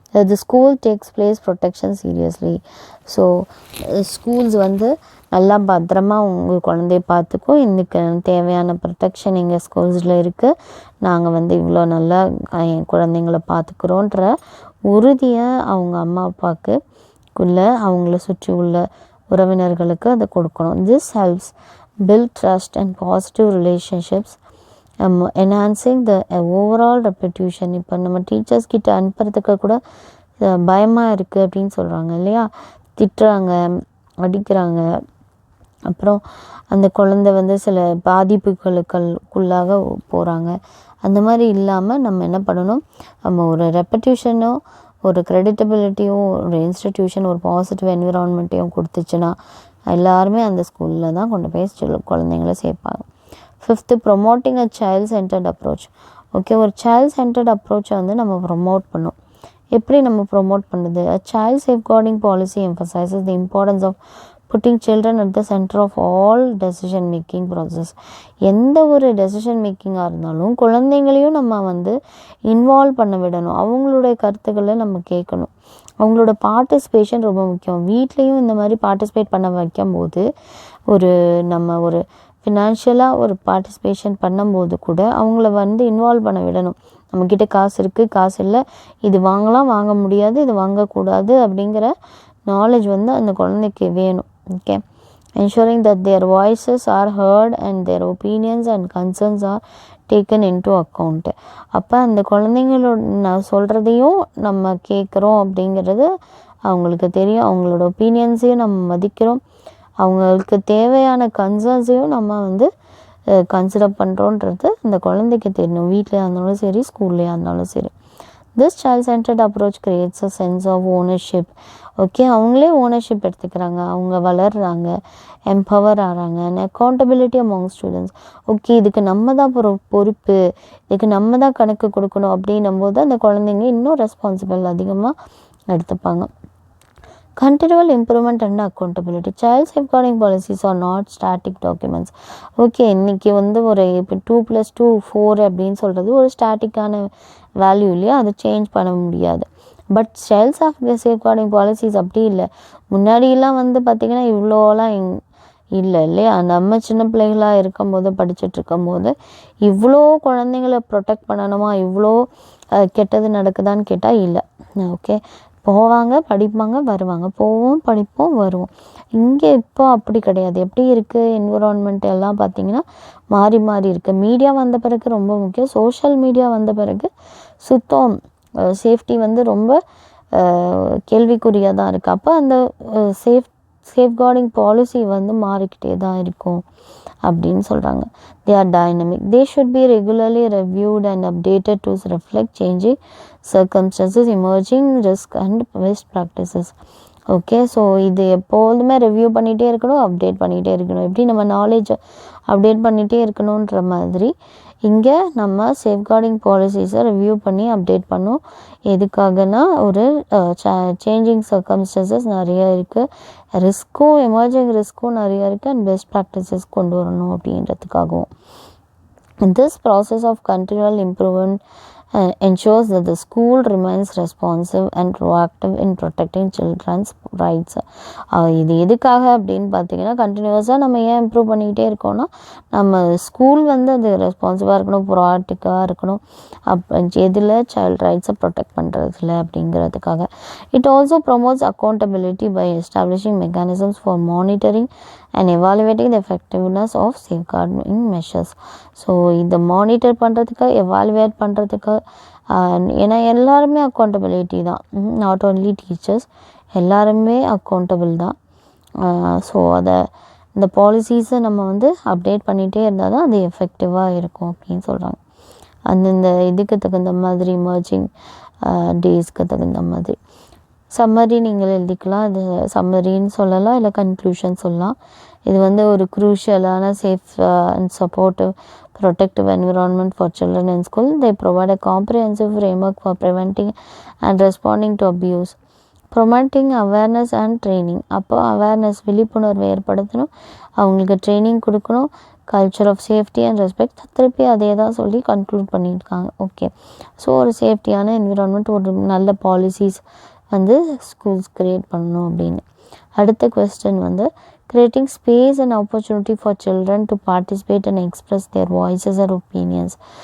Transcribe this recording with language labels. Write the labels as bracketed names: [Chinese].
[English] the school takes place protection seriously. [Tamil] So schools வந்து நல்லா பத்திரமா உங்கள் குழந்தைய பார்த்துக்கும், இன்னைக்கு தேவையான ப்ரொடெக்ஷன் எங்கள் ஸ்கூல்ஸில் இருக்குது, நாங்கள் வந்து இவ்வளோ நல்லா என் குழந்தைங்கள பார்த்துக்குறோன்ற உறுதியை அவங்க அம்மா அப்பாவுக்குள்ளே அவங்கள சுற்றி உள்ள உறவினர்களுக்கு அதை கொடுக்கணும். [English] This helps build trust and positive relationships, enhancing the overall reputation. [Tamil] இப்போ நம்ம டீச்சர்ஸ் கிட்ட அனுப்புறதுக்கு கூட பயமாக இருக்குது அப்படின்னு சொல்கிறாங்க இல்லையா, திட்டுறாங்க, அடிக்கிறாங்க, அப்புறம் அந்த குழந்தை வந்து சில பாதிப்புகளுக்குள்ளாக போகிறாங்க. அந்த மாதிரி இல்லாமல் நம்ம என்ன பண்ணணும், நம்ம ஒரு ரெப்யூட்டேஷனோ ஒரு க்ரெடிட்டபிலிட்டியும் ஒரு இன்ஸ்டிடியூஷன் ஒரு பாசிட்டிவ் என்விரான்மெண்ட்டையும் கொடுத்துச்சுன்னா எல்லாருமே அந்த ஸ்கூலில் தான் கொண்டு போய் குழந்தைங்கள சேர்ப்பாங்க. Fifth, [English] Promoting a child centred approach. [Tamil] Okay, ஒரு சைல்ட் சென்டர்ட் அப்ரோச்சை வந்து நம்ம ப்ரொமோட் பண்ணோம். எப்படி நம்ம ப்ரொமோட் பண்ணுறது? [English] A child safeguarding policy emphasizes the importance of putting children at the center of all decision making process. [Tamil] எந்த ஒரு டெசிஷன் மேக்கிங்காக இருந்தாலும் குழந்தைங்களையும் நம்ம வந்து இன்வால்வ் பண்ண விடணும், அவங்களுடைய கருத்துக்களை நம்ம கேட்கணும், அவங்களோட பார்ட்டிசிபேஷன் ரொம்ப முக்கியம். வீட்லேயும் இந்த மாதிரி பார்ட்டிசிபேட் பண்ண வைக்கும் போது நம்ம ஒரு ஃபினான்ஷியலாக ஒரு பார்ட்டிசிபேஷன் பண்ணும்போது கூட அவங்கள வந்து இன்வால்வ் பண்ண விடணும். நம்மக்கிட்ட காசு இருக்குது, காசு இல்லை, இது வாங்கலாம், வாங்க முடியாது, இது வாங்கக்கூடாது அப்படிங்கிற நாலேஜ் வந்து அந்த குழந்தைக்கு வேணும். Okay, [English] ensuring that their voices are heard and their opinions and concerns are taken into account. [Tamil] அப்போ அந்த குழந்தைங்களோட சொல்கிறதையும் நம்ம கேட்குறோம் அப்படிங்கிறது அவங்களுக்கு தெரியும். அவங்களோட ஒப்பீனியன்ஸையும் நம்ம மதிக்கிறோம். அவங்களுக்கு தேவையான கன்சர்ன்ஸையும் நம்ம கன்சிடர் பண்ணுறோன்றது அந்த குழந்தைக்கு தெரியணும். வீட்டிலையா இருந்தாலும் சரி, ஸ்கூல்லையா இருந்தாலும் சரி. [English] This child-centered approach creates a sense of ownership. [Tamil] Okay, அவங்களே ஓனர்ஷிப் எடுத்துக்கிறாங்க, அவங்க வளர்கிறாங்க, எம்பவர் ஆகிறாங்க. [English] And accountability among students. [Tamil] Okay, இதுக்கு நம்ம தான் பொறுப்பு, இதுக்கு நம்ம தான் கணக்கு கொடுக்கணும் அப்படின்னும் போது அந்த குழந்தைங்க இன்னும் ரெஸ்பான்சிபிள் அதிகமாக எடுத்துப்பாங்க. [English] Continual improvement and accountability. Child safeguarding policies are not static documents. [Tamil] Okay, இன்றைக்கி ஒரு இப்போ 2+2 4 அப்படின்னு சொல்கிறது ஒரு ஸ்டாட்டிக்கான வேல்யூ இல்லையா, அதை சேஞ்ச் பண்ண முடியாது. பட் சைல்ட் சேஃப்கார்டிங் பாலிசிஸ் அப்படி இல்லை. முன்னாடியெல்லாம் பார்த்திங்கன்னா இவ்வளோலாம் இல்லை இல்லையா. நம்ம சின்ன பிள்ளைகளாக இருக்கும்போது, படிச்சுட்ருக்கும்போது இவ்வளோ குழந்தைங்கள ப்ரொடெக்ட் பண்ணணுமா, இவ்வளோ கெட்டது நடக்குதான்னு கேட்டால் இல்லை. ஓகே, போவாங்க, படிப்பாங்க, வருவாங்க, போவோம், படிப்போம், வருவோம். இங்கே இப்போ அப்படி கிடையாது. எப்படி இருக்குது என்விரான்மெண்ட் எல்லாம் பார்த்திங்கன்னா மாறி மாறி இருக்குது. மீடியா வந்த பிறகு ரொம்ப முக்கியம். சோஷியல் மீடியா வந்த பிறகு சுத்தம் சேஃப்டி ரொம்ப கேள்விக்குறியாக தான் இருக்குது. அப்போ அந்த சேஃப்கார்டிங் பாலிசி மாறிக்கிட்டே தான் இருக்கும் அப்படின்னு சொல்கிறாங்க. [English] They are dynamic. They should be regularly reviewed and updated to reflect changing circumstances, emerging risk and best practices. [Tamil] Okay, so இது எப்போதுமே ரிவ்யூ பண்ணிகிட்டே இருக்கணும், அப்டேட் பண்ணிகிட்டே இருக்கணும். எப்படி நம்ம நாலேஜ் அப்டேட் பண்ணிகிட்டே இருக்கணுன்ற மாதிரி இங்கே நம்ம சேஃப்கார்டிங் பாலிசிஸை ரிவ்யூ பண்ணி அப்டேட் பண்ணோம். எதுக்காகனா ஒரு சேஞ்சிங் சர்க்கம்ஸ்டன்சஸ் நிறைய இருக்குது, ரிஸ்க்கும் எமர்ஜிங் ரிஸ்க்கும் நிறைய இருக்குது, அண்ட் பெஸ்ட் ப்ராக்டிசஸ் கொண்டு வரணும் அப்படின்றதுக்காகவும். This process of continual improvement ensures that the school remains responsive and proactive in protecting children's rights. இது எதுக்காக அப்படின்னு பார்த்தீங்கன்னா, கண்டினியூஸாக நம்ம ஏன் இம்ப்ரூவ் பண்ணிக்கிட்டே இருக்கோம்னா, நம்ம ஸ்கூல் அது ரெஸ்பான்சிவாக இருக்கணும், ப்ரோஆக்டிவாக இருக்கணும். எதில் சைல்ட் ரைட்ஸை ப்ரொடெக்ட் பண்ணுறதுல அப்படிங்கிறதுக்காக. [English] It also promotes accountability by establishing mechanisms for monitoring and evaluating the effectiveness of safeguarding measures. [Tamil] So இதை மானிட்டர் பண்ணுறதுக்கு, எவாலுவேட் பண்ணுறதுக்கு, ஏன்னா எல்லாருமே அக்கௌண்டபிலிட்டி தான், [English] not only teachers, [Tamil] எல்லாருமே அக்கௌண்டபிள் தான். ஸோ இந்த பாலிசிஸை நம்ம அப்டேட் பண்ணிகிட்டே இருந்தால் தான் அது எஃபெக்டிவாக இருக்கும் அப்படின்னு சொல்கிறாங்க. அந்தந்த இதுக்கு தகுந்த மாதிரி, எமர்ஜிங் டேஸ்க்கு தகுந்த மாதிரி. சம்மரி நீங்கள் எழுதிக்கலாம். இது சம்மரின்னு சொல்லலாம், இல்லை கன்க்ளூஷன் சொல்லலாம். இது ஒரு க்ரூஷியலான [English] Safe and supportive protective environment for children in school. They provide a comprehensive framework for preventing and responding to abuse. Promoting awareness and training. [Tamil] அப்போ அவேர்னஸ், விழிப்புணர்வை ஏற்படுத்தணும், அவங்களுக்கு ட்ரைனிங் கொடுக்கணும். [English] culture of safety and respect, [Tamil] திருப்பி அதே தான் சொல்லி conclude பண்ணியிருக்காங்க. ஓகே, ஸோ ஒரு சேஃப்டியான என்விரான்மெண்ட், ஒரு நல்ல பாலிசிஸ் ஸ்கூல்ஸ் க்ரியேட் பண்ணணும் அப்படின்னு. அடுத்த question [English] creating space and opportunity for children to participate and express their voices or opinions.